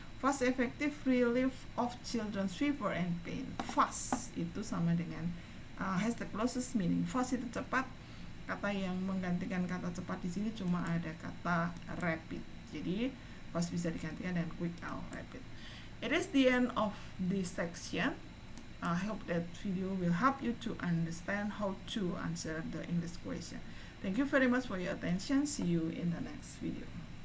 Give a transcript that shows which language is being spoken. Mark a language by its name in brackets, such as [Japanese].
[English] Fast effective relief of children's fever and pain. [Indonesian] Fast itu sama dengan [English] has the closest meaning. [Indonesian] Fast itu cepat. Kata yang menggantikan kata cepat di sini cuma ada kata rapid. Jadi fast bisa digantikan dengan quick atau rapid. [English] It is the end of this section. I hope that video will help you to understand how to answer the English question. Thank you very much for your attention. See you in the next video.